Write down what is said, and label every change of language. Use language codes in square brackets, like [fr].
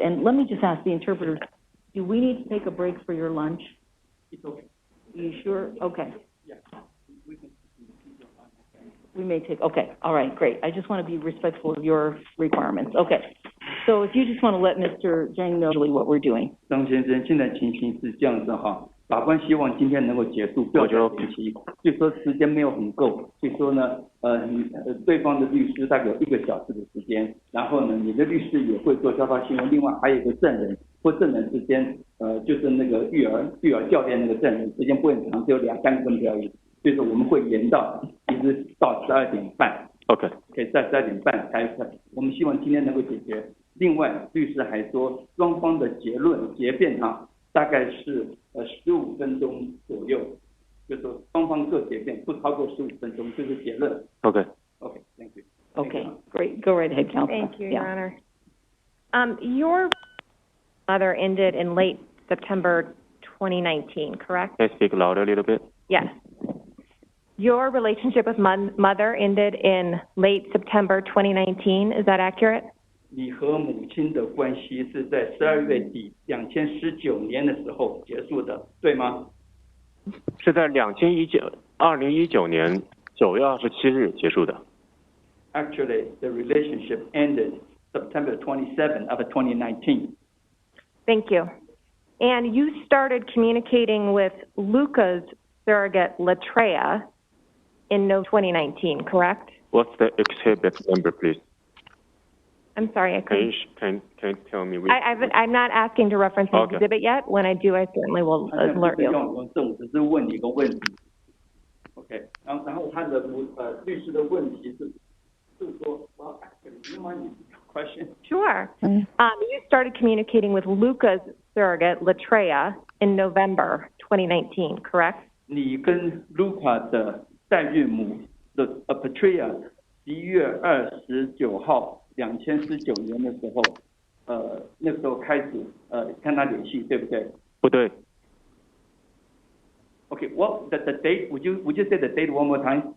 [en] And let me just ask the interpreter, do we need to take a break for your lunch? It's okay. You sure? Okay. Yeah. We can. We may take, okay, all right, great. I just want to be respectful of your requirements. Okay. So if you just want to let Mr. Zheng know what we're doing. [zh] 张先生，现在情形是这样子哈，法官希望今天能够结束，不要再延期，所以说时间没有很够，所以说呢，对方的律师大概有1个小时的时间，然后呢，你的律师也会做交叉询问，另外还有一个证人或证人之间，就是那个育儿教练那个证人时间不会很长，只有2-3个问题而已。所以说我们会延到一直到12点半 [en] OK， [zh] 可以在12点半开始。我们希望今天能够解决。另外，律师还说双方的结辩大概是15分钟左右，就是说双方各结辩不超过15分钟，就是结论。 [en] OK， Thank you. Okay, great. Go right ahead, counsel. Thank you, Your Honor. Your mother ended in late September 2019, correct? Can I speak louder a little bit? Yes. Your relationship with mother ended in late September 2019. Is that accurate? [zh] 你和母亲的关系是在12月底2019年的时候结束的，对吗？是在2019年9月27日结束的。 [en] Actually, the relationship ended September 27 of 2019. Thank you. And you started communicating with Luca's surrogate, Latreia, in 2019, correct? What's the exhibit number, please? I'm sorry, I couldn't. Can you tell me? I'm not asking to reference the Okay. exhibit yet. When I do, I certainly will alert you. [zh] 我只是问你一个问题 ，OK， 然后他的律师的问题是说 ， [en] Well, actually, do you mind me question? Sure. You started communicating with Luca's surrogate, Latreia, in November 2019, correct? [zh] 你跟 Luca 的代孕母的Patria 11月29号2019年的时候，那时候开始跟他联系，对不对？不对。 [en] Okay, well, the date, would you say the date one more time?